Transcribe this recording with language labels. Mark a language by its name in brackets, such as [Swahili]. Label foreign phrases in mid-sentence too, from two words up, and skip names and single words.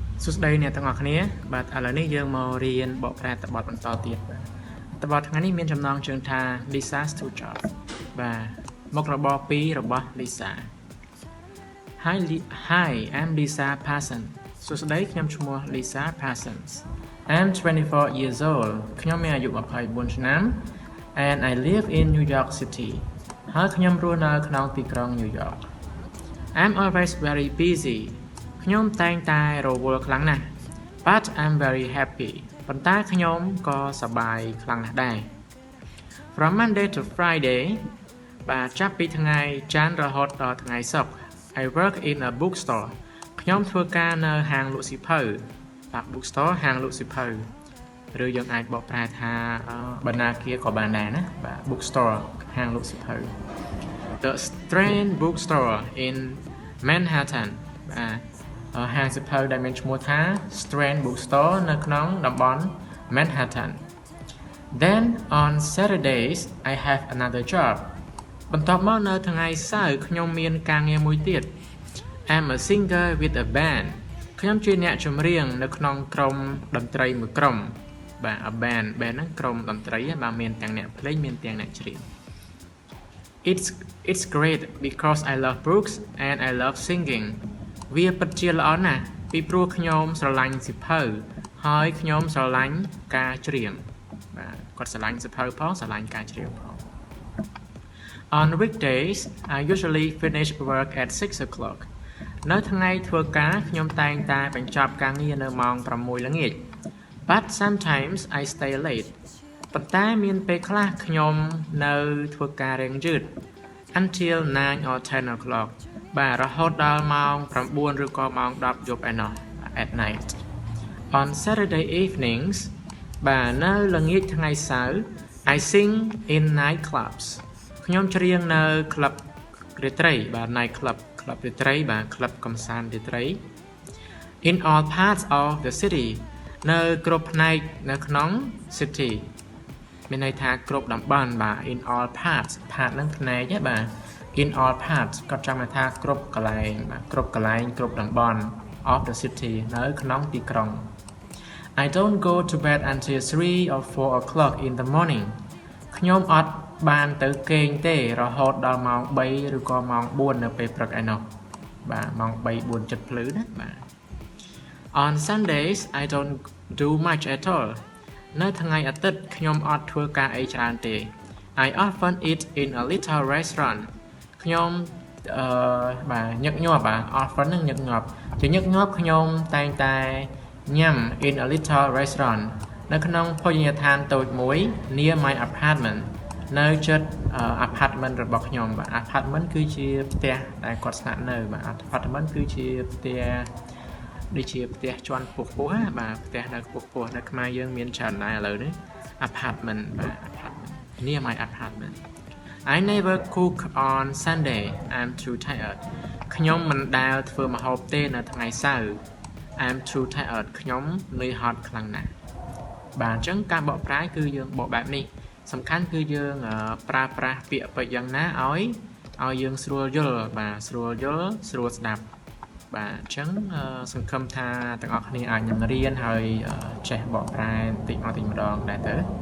[Khmer] សួស្តីអ្នកទាំងអស់គ្នាបាទឥឡូវនេះយើងមករៀនបកប្រែតបទបន្តទៀតបាទតបទថ្ងៃនេះមានចំណងជើងថា [English] Lisa's two jobs [Khmer] បាទមុខរបរពីររបស់ Lisa [English] Hi I'm Lisa Parsons [Khmer] សួស្តីខ្ញុំឈ្មោះ Lisa Parsons [English] I'm 24 years old [Khmer] ខ្ញុំមានអា យុ24ឆ្នាំ [English] and I live in New York City [Khmer] ហើយខ្ញុំរស់នៅក្នុងទីក្រុង New York [English] I'm always very busy [Khmer] ខ្ញុំតែងតែរវល់ខ្លាំងណាស់ [English] but I'm very happy [Khmer] ប៉ុន្តែខ្ញុំក៏ស ប្បាយខ្លាំងណាស់ដែរ [English] From Monday to Friday [Khmer] បាទចាប់ពីថ្ងៃច័ន្ទរហូតដល់ថ្ងៃសុក្រ [English] I work in a bookstore [Khmer] ខ្ញុំធ្វើការនៅហាងលក់សៀវ ភៅបាទ bookstore ហាងលក់សៀវភៅឬយើងអាចបកប្រែថាបណ្ណាគារក៏បានដែរណាបាទ bookstore ហាងលក់សៀវ ភៅ [English] The Strand Bookstore in Manhattan [Khmer] បាទហាងសៀវភៅដែលមានឈ្មោះថា Strand Bookstore នៅក្នុងតំបន់ Manhattan [English] Then on Saturdays I have another job [Khmer] បន្ទាប់មកនៅថ្ងៃសៅរ៍ខ្ញុំមានការងារមួយទៀត [English] I'm a singer with a band [Khmer] ខ្ញុំជាអ្នកចម្រៀងនៅក្នុងក្រុមតន្ត្រីមួយក្រុមបាទ [English] a band [Khmer] ហ្នឹងក្រុមតន្ត្រីបាទមានទាំងអ្នកភ្លេងមានទាំងអ្នកច្រៀង [English] It's great because I love books and I love singing [Khmer] វាពិតជាល្អណាស់ពីព្រោះខ្ញុំស្រឡាញ់សៀវភៅហើយខ្ញុំស្រឡាញ់ការច្រៀងបាទគាត់ស្រឡាញ់សៀវភៅផងស្រឡាញ់ការច្រៀងផង [English] On weekdays I usually finish work at 6 o'clock [Khmer] នៅថ្ងៃធ្វើការខ្ញុំតែងតែបញ្ចប់ការងារនៅម៉ោង 6ល្ងាច [English] But sometimes I stay late [Khmer] ប៉ុន្តែមានពេលខ្លះខ្ញុំនៅធ្វើការរៀងយឺត [English] until 9 or 10 o'clock [Khmer] បាទរហូតដល់ម៉ោង9ឬក៏ម៉ោង10យប់ឯណោះ [English] at night On Saturday evenings [Khmer] បាទនៅល្ងាចថ្ងៃសៅរ៍ [English] I sing in night clubs [Khmer] ខ្ញុំច្រៀងនៅក្លឹបរាត្រីបាទ [English] night club [Khmer] ក្លឹបរាត្រីបាទក្លឹបកំសាន្តរាត្រី [English] In all parts of the city [Khmer] នៅគ្រប់ផ្នែកនៅក្នុង city មានន័យថាគ្រប់តំបន់បាទ [English] In all parts part [Khmer] នឹងផ្នែកបាទ [English] In all parts [Khmer] គាត់ចង់ថាគ្រប់កន្លែងបាទគ្រប់កន្លែងគ្រប់តំបន់ [English] of the city [Khmer] នៅក្នុងទីក្រុង [English] I don't go to bed until 3 or 4 o'clock in the morning [Khmer] ខ្ញុំអត់បានទៅគេងទេរហូតដល់ម៉ោង3ឬក៏ម៉ោង4នៅពេលព្រឹកឯណោះបាទម៉ោង3 4 7ភ្លឺណាបាទ [English] On Sundays I don't do much at all [Khmer] នៅថ្ងៃអាទិត្យខ្ញុំអត់ធ្វើការអីច្រើនទេ [English] I often eat in a little restaurant [Khmer] ខ្ញុំបាទញឹកញាប់បាទ often នឹងញឹកញាប់ជាញឹកញាប់ខ្ញុំតែ ងតែញ៉ាំ [English] in a little restaurant [Khmer] នៅក្នុងភោជនីយដ្ឋានតូចមួយ [English] near my apartment [Khmer] នៅជិត apartment របស់ខ្ញុំបាទ apartment គឺជាផ្ទះដែលគាត់ស្នាក់នៅ បាទ apartment គឺជាផ្ទះដូចជាផ្ទះជាន់ខ្ពស់ៗណាបាទផ្ទះនៅខ្ពស់ៗនៅខ្មែរយើងមានច្រើនដែរឥឡូវនេះ [English] apartment បាទ apartment near my apartment I never cook on Sunday I'm too tired [Khmer] ខ្ញុំមិនដែល ធ្វើម្ហូបទេនៅថ្ងៃសៅរ៍ [English] I'm too tired [Khmer] ខ្ញុំនឿយហត់ខ្លាំងណាស់បាទអញ្ចឹងការបកប្រែគឺយើងបកបែបនេះសំខាន់គឺយើងប្រើប្រាស់ពាក្យពេចន៍យ៉ាងណាឲ្យយើងស្រួលយល់បាទស្រួលយល់ស្រួលស្ដាប់បាទអញ្ចឹងសង្ឃឹមថាទាំងអស់គ្នាអាចនឹងរៀនហើយចេះបកប្រែបន្តិចម្ដងដែរទៅ